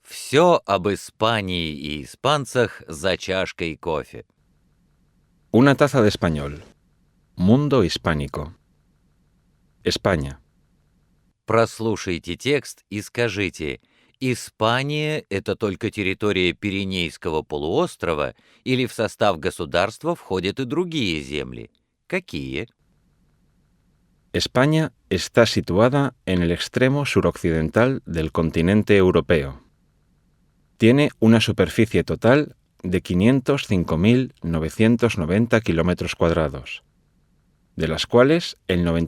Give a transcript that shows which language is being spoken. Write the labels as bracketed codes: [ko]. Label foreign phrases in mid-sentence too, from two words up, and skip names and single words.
[ru] Все об Испании и испанцах за чашкой кофе. [es] Una taza de español. Mundo hispánico. España. [ru] Прослушайте текст и скажите, Испания — это только территория Пиренейского полуострова или в состав государства входят и другие земли? Какие? [es] España está situada en el extremo suroccidental del continente europeo. Tiene una superficie total de 505.990 kilómetros cuadrados, de las cuales el